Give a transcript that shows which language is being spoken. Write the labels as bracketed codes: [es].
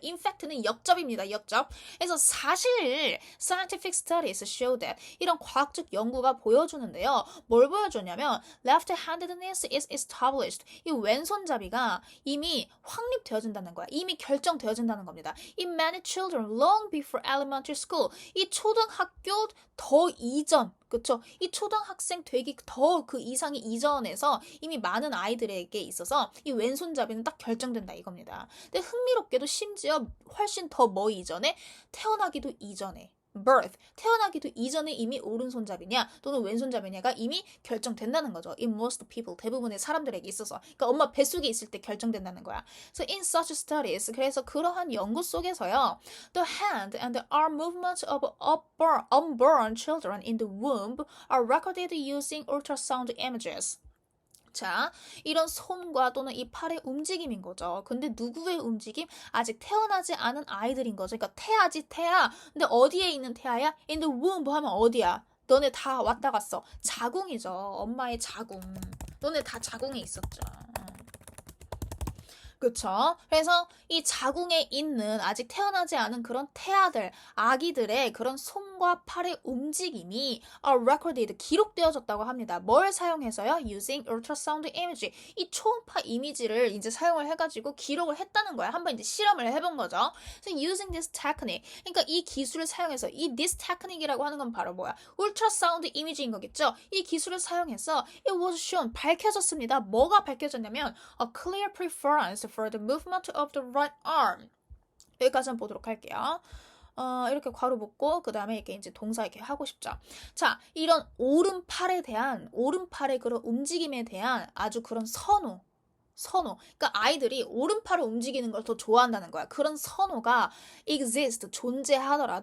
[ko] In fact는 역접입니다. 역접. 그래서 사실 [en] scientific studies show that [ko] 이런 과학적 연구가 보여주는데요. 뭘 보여주냐면 [en] left-handedness is established [ko] 이 왼손잡이가 이미 확립되어진다는 거야. 이미 결정되어진다는 겁니다. [en] In many children long before elementary school [ko] 이 초등학교 더 이전 그쵸? 이 초등학생 되기 더 그 이상이 이전에서 이미 많은 아이들에게 있어서 이 왼손잡이는 딱 결정된다 이겁니다. 근데 흥미롭게도 심지어 훨씬 더 뭐 이전에 태어나기도 이전에 birth 태어나기도 이전에 이미 오른손잡이냐 또는 왼손잡이냐가 이미 결정된다는 거죠. [en] In most people [ko] 대부분의 사람들에게 있어서 그러니까 엄마 뱃속에 있을 때 결정된다는 거야. [en] So in such studies [ko] 그래서 그러한 연구 속에서요. [en] The hand and the arm movements of unborn children in the womb are recorded using ultrasound images. [ko] 자, 이런 손과 또는 이 팔의 움직임인 거죠. 근데 누구의 움직임? 아직 태어나지 않은 아이들인 거죠. 그러니까 태아지 태아. 근데 어디에 있는 태아야? [en] In the womb [ko] 하면 어디야? 너네 다 왔다 갔어. 자궁이죠. 엄마의 자궁. 너네 다 자궁에 있었죠. 그쵸? 그래서 이 자궁에 있는 아직 태어나지 않은 그런 태아들, 아기들의 그런 손과 팔의 움직임이 recorded, 기록되어졌다고 합니다. 뭘 사용해서요? [en] Using ultrasound image. [ko] 이 초음파 이미지를 이제 사용을 해가지고 기록을 했다는 거야. 한번 이제 실험을 해본 거죠. 그래서 [en] using this technique. [ko] 그러니까 이 기술을 사용해서 이 this technique이라고 하는 건 바로 뭐야? ultrasound image인 거겠죠? 이 기술을 사용해서 [en] it was shown, [ko] 밝혀졌습니다. 뭐가 밝혀졌냐면 [en] a clear preference for the movement of the right arm. [ko] 여기까지 한번 보도록 할게요. 이렇게 괄호 묶고 그 다음에 이렇게 이제 동사 이렇게 하고 싶죠. 자, 이런 오른팔의 그런 움직임에 대한 아주 그런 선호. 그러니까 아이들이 오른팔을 움직이는 걸 더 좋아한다는 거야. 그런 선호가 exist, 존재하더라.